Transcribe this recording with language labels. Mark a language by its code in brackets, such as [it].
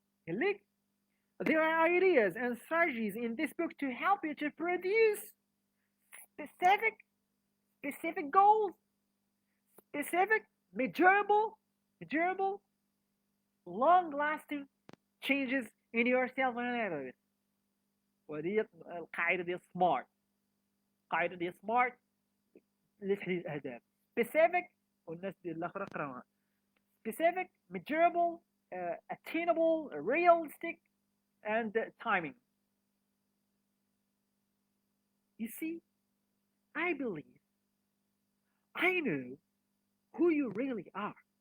[en] Look, there are ideas and strategies in this book to help you to produce specific, specific goals, specific, measurable, long-lasting changes in yourself and others. [ar] ودي القاعدة ديال سمارت. القاعدة ديال سمارت لتحديد الأهداف. specific والناس ديال الآخر قراوها. [en] specific, measurable, attainable, realistic, and timing. You see, I believe I know who you really are.